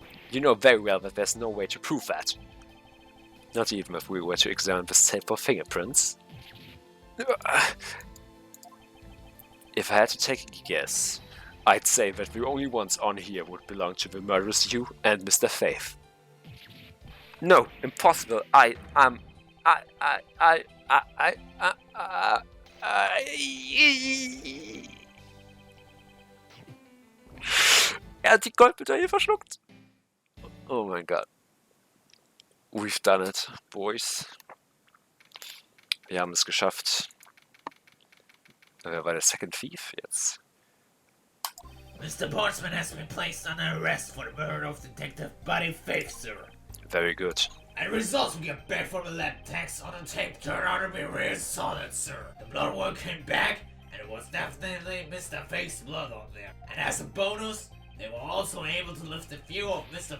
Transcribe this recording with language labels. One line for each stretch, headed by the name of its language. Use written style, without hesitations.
English: You know very well that there's no way to prove that. Not even if we were to examine this tape for fingerprints. If I had to take a guess, I'd say that the only ones on here would belong to the murderous you and Mr. Faith. No, impossible.
German: Er hat die Goldmedaille verschluckt. Oh mein Gott.
English: We've done it, boys.
German: Wir haben es geschafft. Wer war der
English: Second Thief
German: jetzt?
English: Mr. Portsman has been placed under arrest for the murder of Detective Buddy Faith, sir. Very good. And results we get back from the lab tests on the tape turned out to be real solid, sir. The blood work came back, and it was definitely Mr. Faith's blood on there. And as a bonus, they were also able to lift a few of Mr.